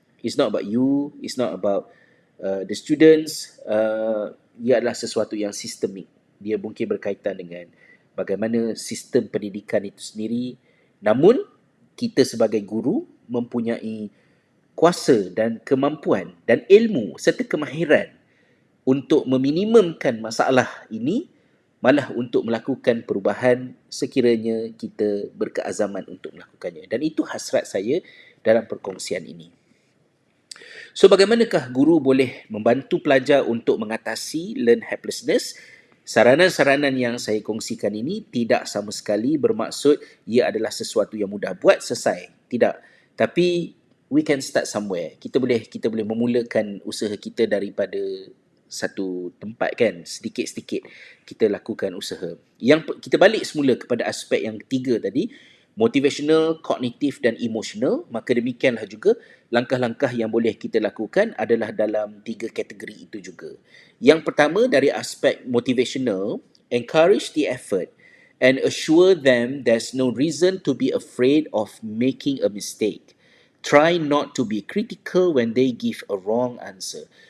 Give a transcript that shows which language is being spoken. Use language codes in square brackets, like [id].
[en] It's not about you, it's not about the students. [ms] Ia adalah sesuatu yang sistemik. Dia mungkin berkaitan dengan bagaimana sistem pendidikan itu sendiri. Namun, kita sebagai guru mempunyai kuasa dan kemampuan dan ilmu serta kemahiran untuk meminimumkan masalah ini, malah untuk melakukan perubahan sekiranya kita berkeazaman untuk melakukannya. Dan itu hasrat saya dalam perkongsian ini. So, bagaimanakah guru boleh membantu pelajar untuk mengatasi [en] learn helplessness? [ms] Saranan-saranan yang saya kongsikan ini tidak sama sekali bermaksud ia adalah sesuatu yang mudah buat selesai. Tidak. Tapi [en] we can start somewhere. [ms] Kita boleh memulakan usaha kita daripada satu tempat, kan, sedikit-sedikit kita lakukan usaha. Yang kita balik semula kepada aspek yang ketiga tadi, motivational, kognitif dan emotional. Maka demikianlah juga langkah-langkah yang boleh kita lakukan adalah dalam 3 kategori itu juga. Yang pertama, dari aspek [en] motivational, encourage the effort and assure them there's no reason to be afraid of making a mistake. Try not to be critical when they give a wrong answer.